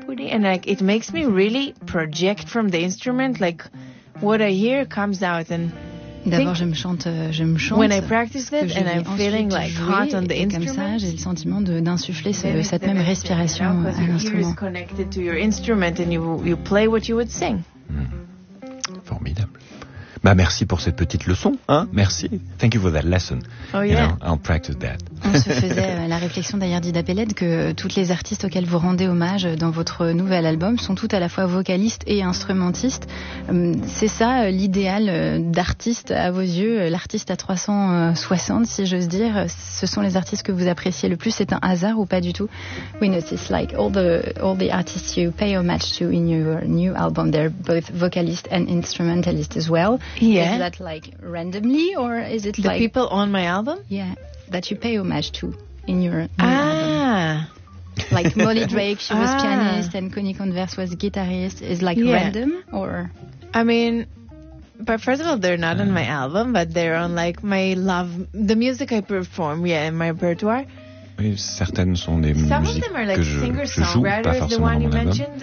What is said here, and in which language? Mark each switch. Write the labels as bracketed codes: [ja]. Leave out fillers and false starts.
[en] And like it makes me really project from the instrument, like what I hear comes out. And [fr] d'abord, je me chante. [en] When I practice it, and I'm feeling like hot on the instrument. [fr] Comme ça, j'ai le sentiment d'insuffler cette même respiration à l'instrument. [en] Your ear is connected to your instrument, and you play what you would sing. [fr] Formidable. Bah merci pour cette petite leçon, hein. Merci. [en] Thank you for that lesson. Oh yeah. You know, I'll practice that. [fr] On se faisait la réflexion d'ailleurs d'Ida Peled que toutes les artistes auxquelles vous rendez hommage dans votre nouvel album sont toutes à la fois vocalistes et instrumentistes. C'est ça l'idéal d'artiste à vos yeux, l'artiste à 360, si j'ose dire. Ce sont les artistes que vous appréciez le plus. C'est un hasard ou pas du tout? [en] We notice like all the artists you pay homage to in your new album, they're both vocalists and instrumentalists as well. Yeah. Is that like randomly or is it the like the people on my album? Yeah. That you pay homage to in your new album. Like Molly Drake, she was pianist, and Connie Converse was guitarist. Is like random or? I mean, but first of all, they're not on my album, but they're on like the music I perform, in my repertoire. [fr] Oui, certaines sont des musiques que je joue, pas forcément dans mon album.